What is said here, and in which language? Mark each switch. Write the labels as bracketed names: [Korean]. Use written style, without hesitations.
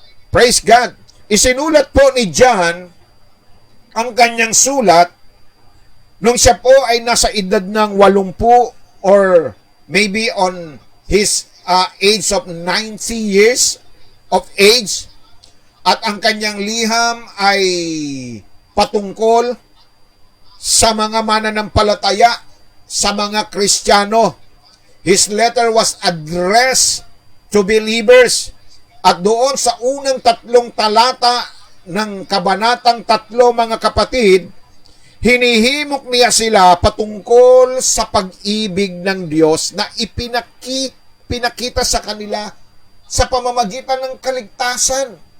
[Filipino] Praise God. Isinulat po ni John ang kanyang sulat nung siya po ay nasa edad ng 80 [English] or maybe on his age of 90 years of age, [Filipino] at ang kanyang liham ay patungkol sa mga mananampalataya, sa mga Kristiyano. [English] His letter was addressed to believers. [Filipino] At doon sa unang 3 talata ng kabanatang 3, mga kapatid, hinihimok niya sila patungkol sa pag-ibig ng Diyos na pinakita sa kanila sa pamamagitan ng kaligtasan.